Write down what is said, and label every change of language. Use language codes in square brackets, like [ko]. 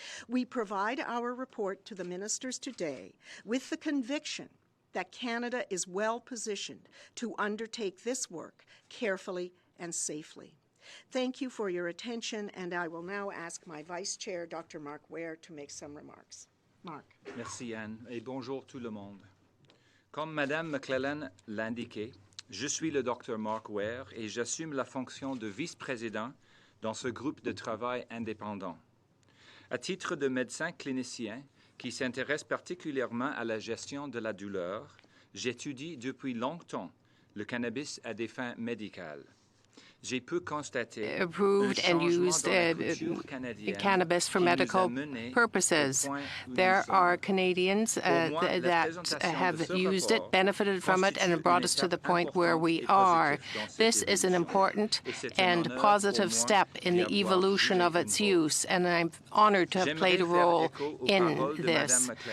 [en] We provide our report to the ministers today with the conviction that Canada is well positioned to undertake this work carefully and safely. Thank you for your attention, and I will now ask my Vice Chair, Dr. Mark Ware, to make some remarks. Mark. [fr] Merci, Anne, et bonjour tout le monde. Comme Madame McLellan l'a indiqué, je suis le Dr. Mark Ware et j'assume la fonction de vice-président dans ce groupe de travail indépendant. À titre de médecin clinicien qui s'intéresse particulièrement à la gestion de la douleur, j'étudie depuis longtemps le cannabis à des fins médicales. [en] Approved and used cannabis for medical purposes. There are Canadians that have used it, benefited from it, and it brought us to the point where we are. This is an important and positive step in the evolution of its use, and I'm honored to have played a role in this.